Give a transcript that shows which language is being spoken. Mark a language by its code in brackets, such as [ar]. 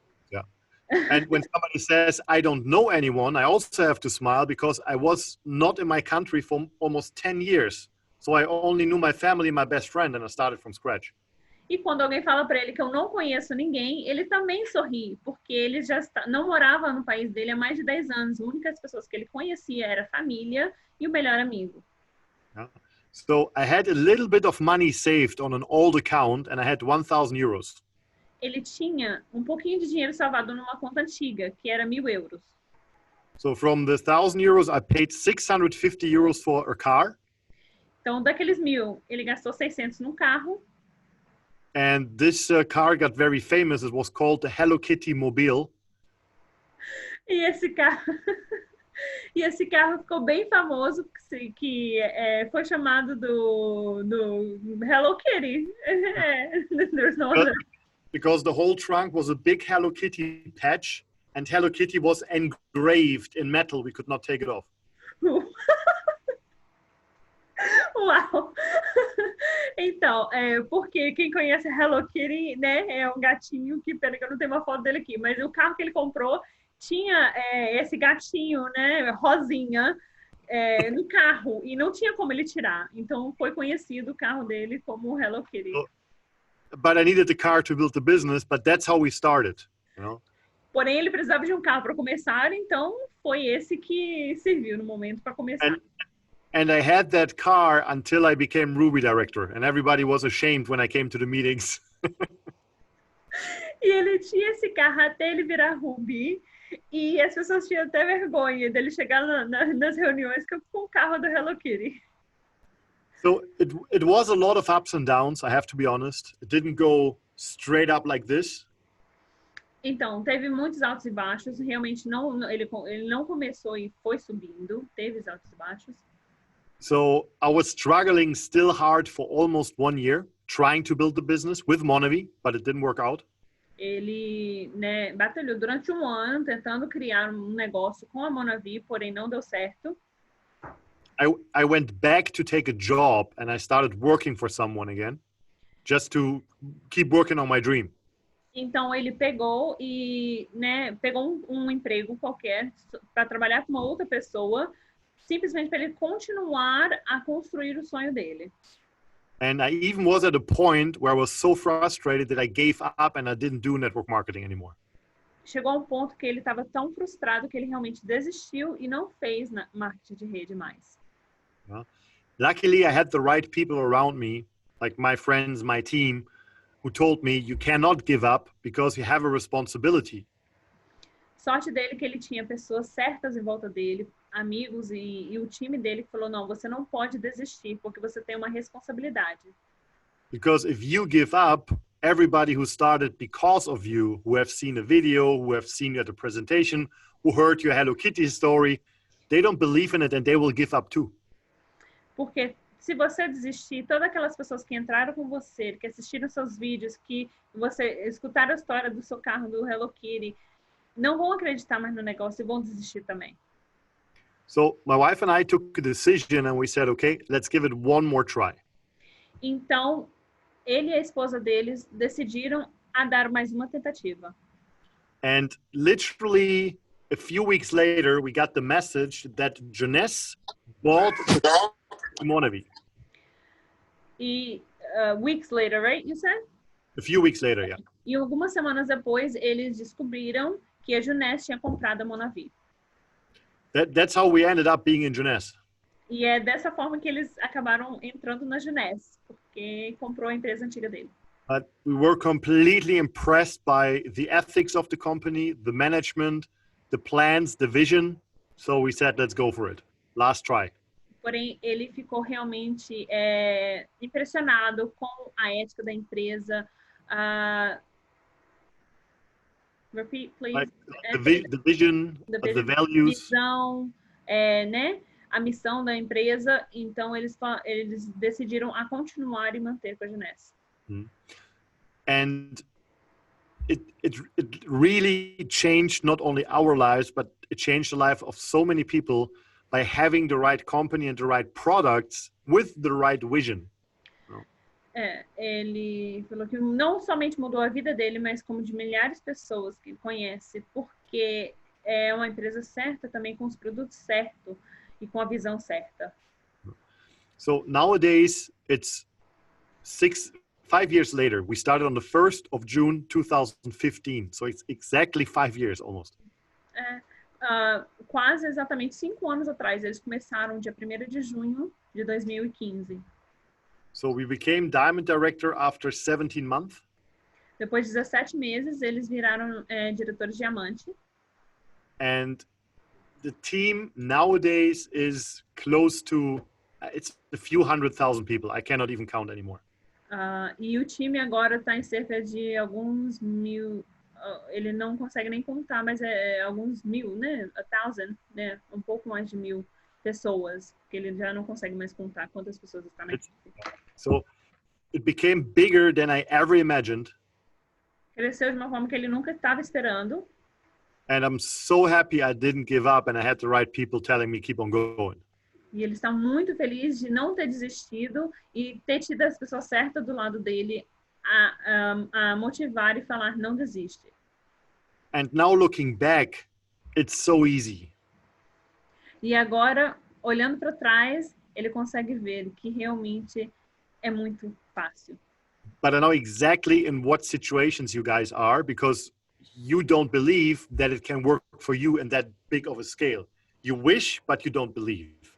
[en] Yeah. And when somebody says, I don't know anyone, I also have to smile because I was not in my country for almost 10 years. So I only knew my family and my best friend, and I started from scratch. [pt] E quando alguém fala para ele que eu não conheço ninguém, ele também sorri, porque ele já não morava no país dele há mais de 10 anos. As únicas pessoas que ele conhecia era a família e o melhor amigo. [en] Yeah. So I had a little bit of money saved on an old account, and I had 1,000 euros. [pt] Ele tinha um pouquinho de dinheiro salvado numa conta antiga, que era 1.000 euros. [en] So from the 1,000 euros, I paid 650 euros for a car. [pt] Então, daqueles 1.000, ele gastou 600 num carro. [en] And this car got very famous. It was called the Hello Kitty Mobile. [pt] E esse carro, E esse carro ficou bem famoso, que foi chamado do Hello Kitty. [en] There's no other. Because the whole trunk was a big Hello Kitty patch, and Hello Kitty was engraved in metal. We could not take it off. [pt] Uau! Então, porque quem conhece Hello Kitty, né, é um gatinho que, pena que eu não tenho uma foto dele aqui, mas o carro que ele comprou tinha esse gatinho, né, rosinha, no carro, e não tinha como ele tirar. Então, foi conhecido o carro dele como Hello Kitty. [en] But I needed the car to build the business, but that's how we started, you know? [pt] Porém, ele precisava de um carro para começar, então foi esse que serviu no momento para começar. [en] And I had that car until I became Ruby director, and everybody was ashamed when I came to the meetings. [pt] E ele tinha esse carro até ele virar Ruby, e as pessoas tinham até vergonha dele chegar nas reuniões com o carro do Hello Kitty. [en] So it was a lot of ups and downs, I have to be honest. It didn't go straight up like this. [pt] Então, teve muitos altos e baixos. Realmente, ele não começou e foi subindo. Teve os altos e baixos. [en] So I was struggling still hard for almost 1 year, trying to build the business with Monavi, but it didn't work out. [pt] Ele, né, batalhou durante 1 ano tentando criar um negócio com a Monavi, porém não deu certo. [en] I went back to take a job and I started working for someone again, just to keep working on my dream. [pt] Então ele pegou e, né, pegou um emprego qualquer para trabalhar com uma outra pessoa, simplesmente para ele continuar a construir o sonho dele. [en] And I even was at a point where I was so frustrated that I gave up and I didn't do network marketing anymore. [pt] Chegou a um ponto que ele estava tão frustrado que ele realmente desistiu e não fez marketing de rede mais. [en] Luckily, I had the right people around me, like my friends, my team, who told me you cannot give up because you have a responsibility. [pt] Sorte dele que ele tinha pessoas certas em volta dele, amigos e o time dele que falou, não, você não pode desistir porque você tem uma responsabilidade. [en] Because if you give up, everybody who started because of you, who have seen a video, who have seen you at a presentation, who heard your Hello Kitty story, they don't believe in it and they will give up too. [pt] Porque se você desistir, todas aquelas pessoas que entraram com você, que assistiram seus vídeos, que você escutaram a história do seu carro, do Hello Kitty, não vão acreditar mais no negócio e vão desistir também. [en] So my wife and I took a decision and we said, okay, let's give it one more try. [pt] Então, ele e a esposa deles decidiram a dar mais uma tentativa. [en] And literally a few weeks later, we got the message that Jeunesse bought Monavi. E weeks later, right, you said? A few weeks later, yeah. [pt] E algumas semanas depois, eles descobriram que a Juness tinha comprado a Monavi. [en] That's how we ended up being in Jeunesse. [pt] E é dessa forma que eles acabaram entrando na Juness, porque comprou a empresa antiga dele. [en] But we were completely impressed by the ethics of the company, the management, the plans, the vision. So we said, let's go for it. Last try. [pt] Porém, ele ficou realmente impressionado com a ética da empresa. [en] Repeat, please. Like the vision, the values. [pt] Visão, né? A missão da empresa. Então, eles decidiram a continuar e manter com a Juness. [en] And it really changed not only our lives, but it changed the life of so many people by having the right company and the right products with the right vision. [pt] Ele falou que não somente mudou a vida dele, mas como de milhares de pessoas que ele conhece, porque é uma empresa certa também com os produtos certos e com a visão certa. [en] So nowadays, it's 5 years later. We started on the 1st of June 2015. So it's exactly 5 years almost. [pt] Quase exatamente 5 anos atrás. Eles começaram dia 1º de junho de 2015. [en] So we became Diamond Director after 17 months. [pt] Depois de 17 meses, eles viraram diretores diamante. [en] And the team nowadays is close to, it's a few 100,000 people. I cannot even count anymore. [pt] E o time agora está em cerca de alguns ele não consegue nem contar, mas é alguns mil, né? 1,000, né? Um pouco mais de 1.000 pessoas, que ele já não consegue mais contar quantas pessoas estão na equipe. [en] So it became bigger than I ever imagined. [pt] Cresceu de uma forma que ele nunca estava esperando. [en] And I'm so happy I didn't give up and I had the right people telling me keep on going. [pt] E ele está muito feliz de não ter desistido e ter tido as pessoas certas do lado dele a motivar e falar não desiste. [en] And now looking back, it's so easy. [pt] E agora, olhando para trás, ele consegue ver que realmente é muito fácil. [en] But I know exactly in what situations you guys are because you don't believe that it can work for you in that big of a scale. You wish, but you don't believe.